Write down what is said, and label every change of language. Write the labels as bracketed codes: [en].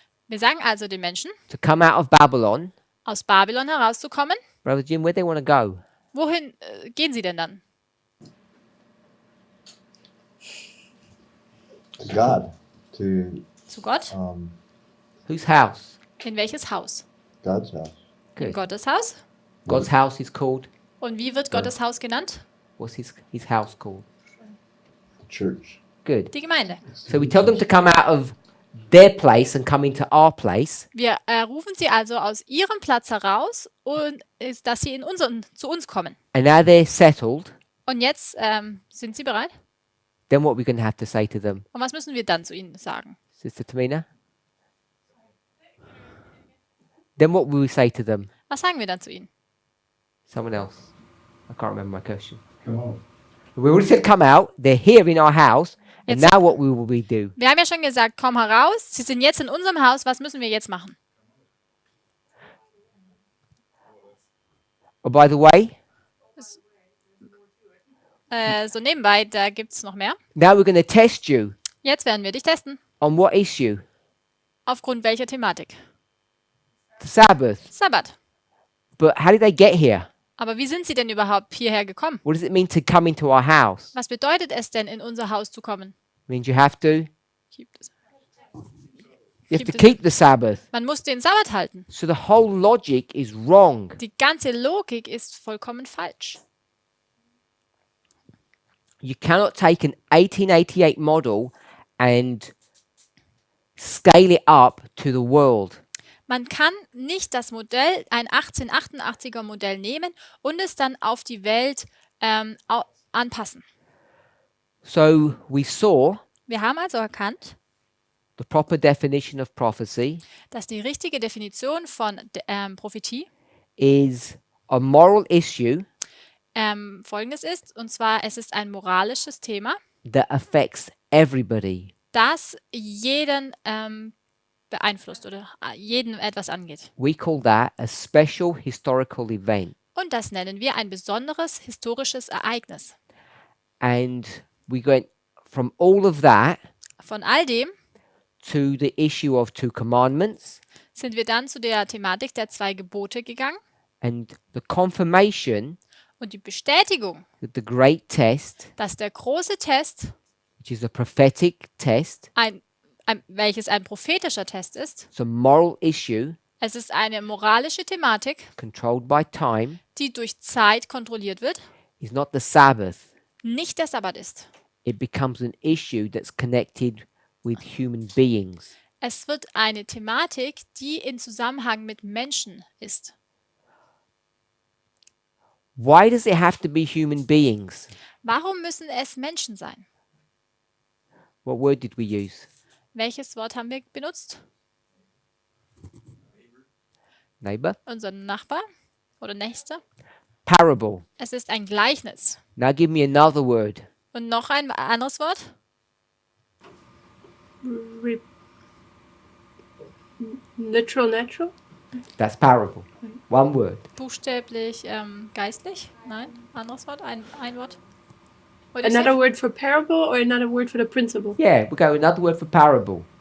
[de] Wir sagen also den Menschen, [en] to come out of Babylon. [de] aus Babylon herauszukommen. [en] Brother Jim, where they want to go? [de] Wohin gehen sie denn dann? [en] To God, to [de] Zu Gott? [en] Whose house? [de] In welches Haus? [en] God's house. [de] In [en] Good. [de] Gottes Haus. [en] God's house is called. [de] Und wie wird Gottes Haus genannt? [en] What's his house called? The church. Good. [de] Die Gemeinde. [en] So we tell them to come out of their place and come into our place. [de] Wir rufen sie also aus ihrem Platz heraus und dass sie zu uns kommen. [en] And now they're settled. [de] Und jetzt sind sie bereit. [en] Then what are we going to have to say to them? [de] Und was müssen wir dann zu ihnen sagen? [en] Sister Tamina? Then what will we say to them? [de] Was sagen wir dann zu ihnen? [en] Someone else. I can't remember my question. Come on. We already said come out. They're here in our house. And [de] Jetzt- [en] now what will we do? [de] Wir haben ja schon gesagt, komm heraus. Sie sind jetzt in unserem Haus. Was müssen wir jetzt machen? [en] Oh, by the way, [de] So nebenbei, da gibt es noch mehr. [en] now we're going to test you. [de] Jetzt werden wir dich testen. [en] On what issue? [de] Aufgrund welcher Thematik? [en] The Sabbath. [de] Sabbat. [en] But how did they get here? [de] Aber wie sind sie denn überhaupt hierher gekommen? [en] What does it mean to come into our house? [de] Was bedeutet es denn, in unser Haus zu kommen? [en] Means you have to [de] Gibt es. [en] keep the Sabbath. [de] Man muss den Sabbat halten. [en] So the whole logic is wrong. [de] Die ganze Logik ist vollkommen falsch. [en] You cannot take an 1888 model and scale it up to the world. [de] Man kann nicht das Modell, ein 1888er Modell nehmen und es dann auf die Welt anpassen. [en] So we saw [de] Wir haben also erkannt, [en] the proper definition of prophecy [de] dass die richtige Definition von Prophetie [en] is a moral issue [de] folgendes ist, und zwar es ist ein moralisches Thema, [en] that affects everybody. [de] das jeden beeinflusst oder jeden etwas angeht. [en] We call that a special historical event. [de] Und das nennen wir ein besonderes historisches Ereignis. [en] And we went from all of that [de] Von all dem [en] to the issue of 2 commandments [de] sind wir dann zu der Thematik der 2 Gebote gegangen [en] and the confirmation [de] und die Bestätigung, [en] that the great test, [de] dass der große Test, [en] which is a prophetic test, [de] welches ein prophetischer Test ist, [en] it's a moral issue [de] es ist eine moralische Thematik, [en] controlled by time, [de] die durch Zeit kontrolliert wird, [en] is not the Sabbath. [de] nicht der Sabbat ist. [en] It becomes an issue that's connected with human beings. [de] Es wird eine Thematik, die in Zusammenhang mit Menschen ist. [en] Why does it have to be human beings? [de] Warum müssen es Menschen sein? [en] What word did we use? [de] Welches Wort haben wir benutzt? [en] Neighbor? [de] Unser Nachbar oder Nächster? [en] Parable. [de] Es ist ein Gleichnis. [en] Now give me another word. [de] Und noch ein anderes Wort? [en] Natural? That's parable. One word. [de] Buchstäblich, geistlich? Nein, anderes Wort? Ein Wort? [en] What did you Another say? word for parable or another word for the principle? Yeah, we go another word for parable.